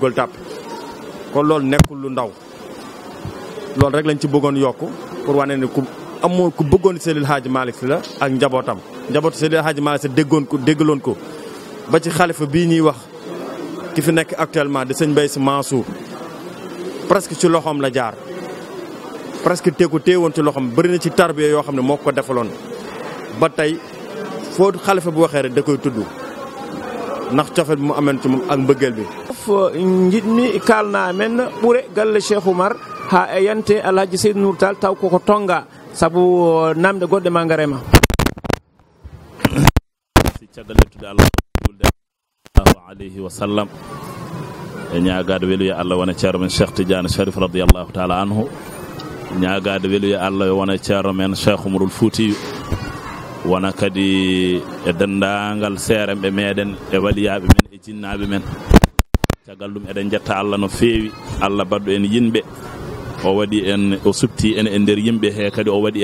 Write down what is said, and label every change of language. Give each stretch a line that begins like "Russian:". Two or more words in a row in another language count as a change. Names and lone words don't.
Wolof: Mame Abdou ñibbiwaat Gueule Tapée kon loolu nekkul lu ndaw loolu rek lañ ci bëggoon yokk pour wane ne ku amoon ku bëggoon Seydil Hadji Malick Sy la ak njabootam njabootu Seydil Hadji Malick Sy déggaloon ko ba ci xalifa bii ñuy wax ki fi nekk actuellement di sëñ Mbaye Sy Mansour presque ci loxoom la jaar presque téewoon ci loxoom bëri na ci tarbiya yoo xam ne moo ko defaloon ba tey foo xalifa bu waxee rek da koy tudd ndax cofet bi mu ameen ci moom ak mbëggeel bi
Fula: jiɗmi kalna men ɓuure galle Cheikh Oumar ha e yante Alhaji Seydou Nour Tall taw koko tonga sabu namde goɗɗe ma garema si caggal lettude Allah
Arabic: صلى الله عليه وسلم
Fula: e ñaagade weluya Allah wona ceerno men Cheikh Tidiane Sharif
Arabic: رضي الله تعالى عنه
Fula: ñaagade weluya Allah wona ceerno men Cheikh Oumarul Foutiyou wona kadi e dendagal seeremɓe meɗen e waliyaɓe men e jinnaɓe men caggal ɗum eɗen jetta Allah no feewi Allah badɗo en yinɓe o waɗi en o subti en e nder yimɓe he kadi o waɗi